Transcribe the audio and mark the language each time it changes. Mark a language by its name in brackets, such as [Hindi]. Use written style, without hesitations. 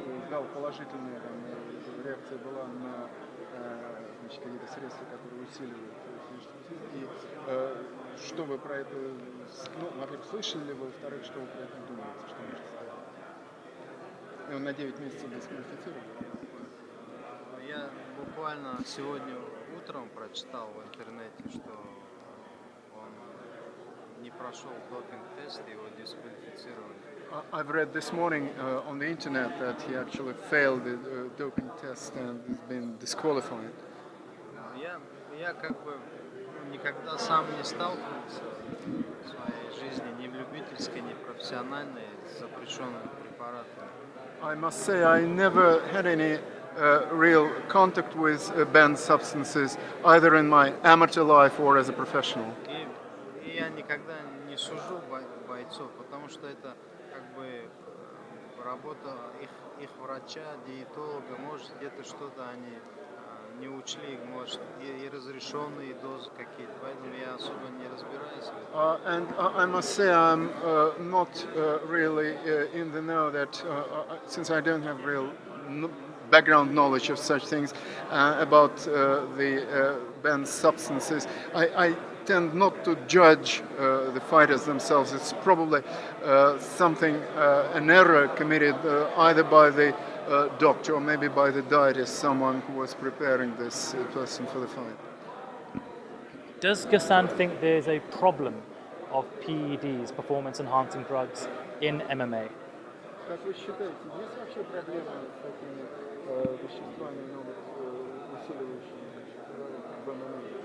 [Russian] Дал положительную реакция была на какие-то средства, которые усиливают и что вы про это, во-первых, слышали ли вы, во-вторых, что вы про это думаете, что можете сказать? И он на 9 месяцев дисквалифицирован. Я буквально сегодня утром прочитал в интернете, что он не прошел допинг-тест, его дисквалифицировали. [English] I've read this morning on the internet that he actually failed the doping test and has been disqualified. [Russian] Я как бы никогда сам не сталкивался в своей жизни ни в любительской, ни в профессиональной с запрещенными препаратами. [English] I must say I never had any real contact with banned substances, either in my amateur life or as a professional. [Russian] И я никогда не сужу бойцов, потому что это как бы работа их врача, диетолога, может где-то что-то они не учли, может и разрешенные дозы какие-то, поэтому я особо не разбираюсь в этом. [English] And I must say I'm not really in the know that since I don't have real background knowledge of such things about the banned substances, I tend not to judge the fighters themselves. It's probably something, an error committed either by the doctor or maybe by the dietist, someone who was preparing this person for the fight. Does Gasan think there's a problem of PEDs, performance-enhancing drugs, in MMA? [Russian] Как вы считаете, есть вообще проблема с такими веществами, ну, усиливающими в ММА?